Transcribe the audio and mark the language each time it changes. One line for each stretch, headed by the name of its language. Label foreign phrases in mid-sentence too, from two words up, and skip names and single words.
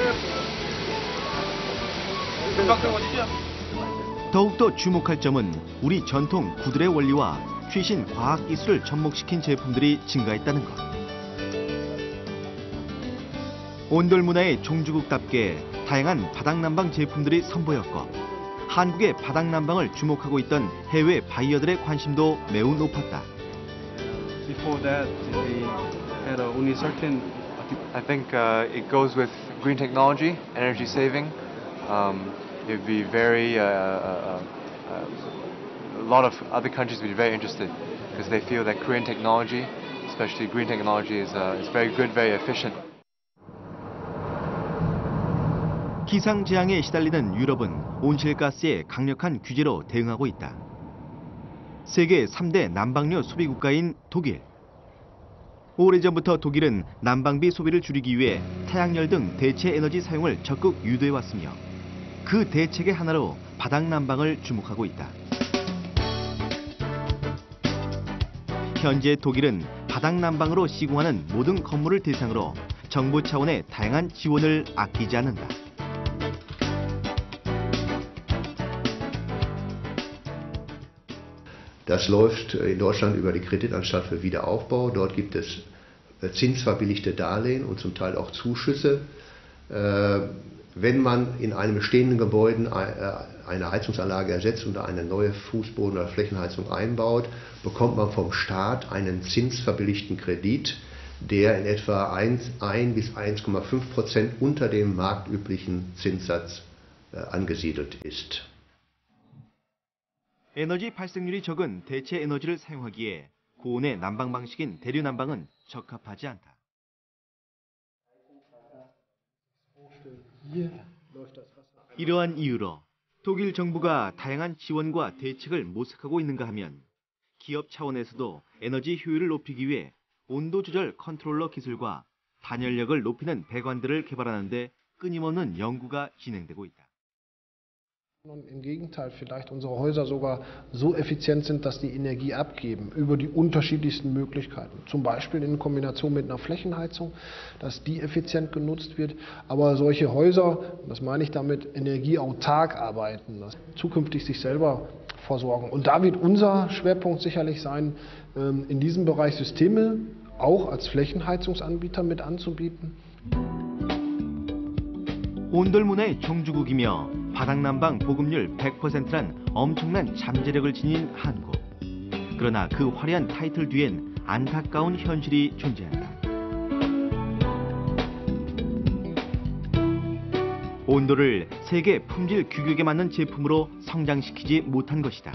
Korean: 더욱더 주목할 점은 우리 전통 구들의 원리와 최신 과학 기술을 접목시킨 제품들이 증가했다는 것. 온돌 문화의 종주국답게 다양한 바닥난방 제품들이 선보였고 한국의 바닥난방을 주목하고 있던 해외 바이어들의 관심도 매우 높았다.
English: Before that, we had only certain. I think it goes with green technology, energy saving. It'd be very. A lot of other countries would be very interested because they feel that Korean technology, especially green technology, is very good, very efficient.
Korean: 기상재앙에 시달리는 유럽은 온실가스의 강력한 규제로 대응하고 있다. 세계 3대 난방료 소비 국가인 독일. 오래전부터 독일은 난방비 소비를 줄이기 위해 태양열 등 대체 에너지 사용을 적극 유도해왔으며 그 대책의 하나로 바닥난방을 주목하고 있다. 현재 독일은 바닥난방으로 시공하는 모든 건물을 대상으로 정부 차원의 다양한 지원을 아끼지 않는다.
German: Das läuft in Deutschland über die Kreditanstalt für Wiederaufbau. Dort gibt es zinsverbilligte Darlehen und zum Teil auch Zuschüsse. Wenn man in einem bestehenden Gebäude eine Heizungsanlage ersetzt und eine neue Fußboden- oder Flächenheizung einbaut, bekommt man vom Staat einen zinsverbilligten Kredit, der in etwa 1 bis 1,5% unter dem marktüblichen Zinssatz angesiedelt ist.
Korean: 에너지 발생률이 적은 대체 에너지를 사용하기에 고온의 난방 방식인 대류난방은 적합하지 않다. 이러한 이유로 독일 정부가 다양한 지원과 대책을 모색하고 있는가 하면 기업 차원에서도 에너지 효율을 높이기 위해 온도 조절 컨트롤러 기술과 단열력을 높이는 배관들을 개발하는 데 끊임없는 연구가 진행되고 있다.
German: Im Gegenteil, vielleicht unsere Häuser sogar so effizient sind, dass die Energie abgeben über die unterschiedlichsten Möglichkeiten. Zum Beispiel in Kombination mit einer Flächenheizung, dass die effizient genutzt wird. Aber solche Häuser, das meine ich damit, energieautark arbeiten, dass zukünftig sich selber versorgen. Und da wird unser Schwerpunkt sicherlich sein, in diesem Bereich Systeme auch als Flächenheizungsanbieter mit anzubieten.
Korean: 온돌 문화의 종주국이며 바닥난방 보급률 100%란 엄청난 잠재력을 지닌 한국. 그러나 그 화려한 타이틀 뒤엔 안타까운 현실이 존재한다. 온도를 세계 품질 규격에 맞는 제품으로 성장시키지 못한 것이다.